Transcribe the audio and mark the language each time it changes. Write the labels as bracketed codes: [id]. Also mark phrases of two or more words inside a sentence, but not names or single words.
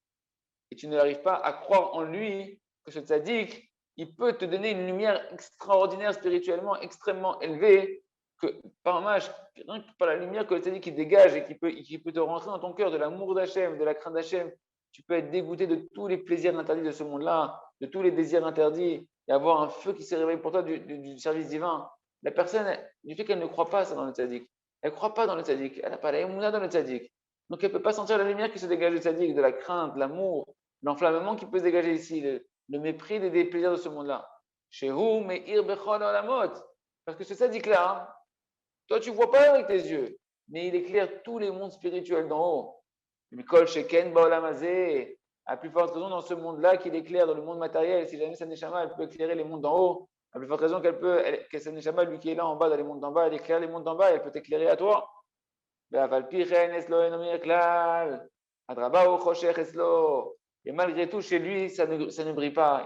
[fr] et tu n'arrives pas à croire en lui que ce tzaddik, il peut te donner une lumière extraordinaire spirituellement, extrêmement élevée, que par rien que par la lumière que le tzaddik qui dégage et qui peut te rentrer dans ton cœur de l'amour d'Hachem, de la crainte d'Hachem, tu peux être dégoûté de tous les plaisirs interdits de ce monde-là, de tous les désirs interdits, et avoir un feu qui s'est réveillé pour toi du service divin. La personne, du fait qu'elle ne croit pas ça dans le tzaddik, elle ne croit pas dans le tzaddik, elle n'a pas la émouna dans le tzaddik. Donc elle ne peut pas sentir la lumière qui se dégage du tzaddik, de la crainte, de l'amour, l'enflammement qui peut se dégager ici, le mépris des plaisirs de ce monde-là. [he] שהוא מאיר בכל עולמות. [fr] Parce que ce tzaddik-là, toi tu ne vois pas avec tes yeux, mais il éclaire tous les mondes spirituels d'en haut. [he] מכל שכן בעולם הזה. [fr] À plus forte raison dans ce monde-là qu'il éclaire dans le monde matériel. Si jamais sa neshama, elle peut éclairer les mondes d'en haut, à plus forte raison que sa neshama, lui qui est là en bas, dans les mondes d'en bas, elle éclaire les mondes d'en bas, elle peut t'éclairer à toi. Et malgré tout, chez lui, ça ne brille pas.